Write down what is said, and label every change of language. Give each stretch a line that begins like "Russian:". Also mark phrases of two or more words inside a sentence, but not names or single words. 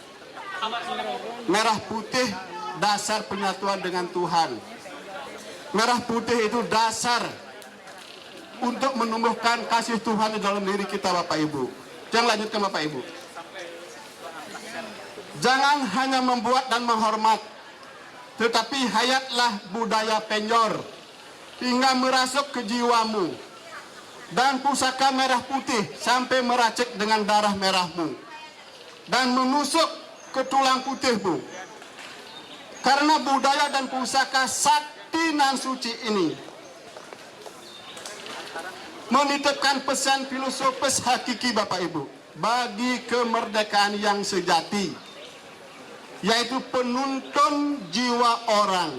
Indonesian: Merah putih dasar penyatuan dengan Tuhan. Merah putih itu dasar untuk menumbuhkan kasih Tuhan di dalam diri kita Bapak Ibu. Yang lanjutkan Bapak Ibu. Jangan hanya membuat dan menghormat, tetapi hayatlah budaya Penyor hingga merasuk ke jiwamu. Dan pusaka merah putih sampai meracik dengan darah merahmu. Dan menusuk ke tulang putihmu. Karena budaya dan pusaka sakti nan suci ini menitipkan pesan filosofis hakiki Bapak Ibu bagi kemerdekaan yang sejati, yaitu penuntun jiwa orang.